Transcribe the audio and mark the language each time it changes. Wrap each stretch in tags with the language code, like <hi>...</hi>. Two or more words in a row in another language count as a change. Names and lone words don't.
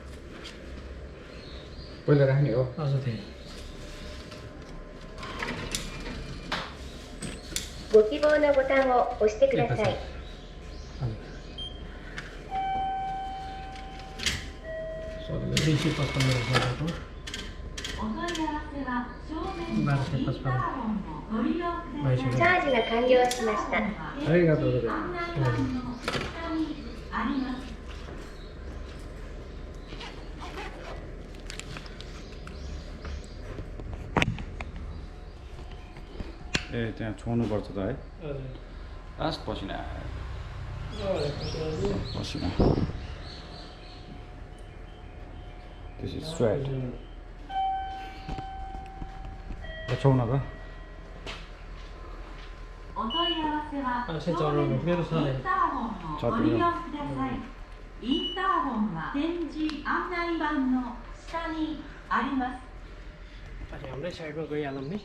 <ne>पहिला राख्ने हो? हजुर त्यही।</ne> <ja>ご希望のボタンを押してください。チャージが完了しました。ありがとうございます。</ja> <ne>ए त्यहाँ छोड्नुपर्छ त है?</ne> <en>लास्ट</en> <ne>पसिना पसिना</ne> <en>This is sweat.</en> <ne>छोड्न त। मेरो छ नि।</ne> <ja>インターホンは展示案内板の下にあります。</ja> <ne>हाम्रै साइडमा गइहालौँ नि।</ne>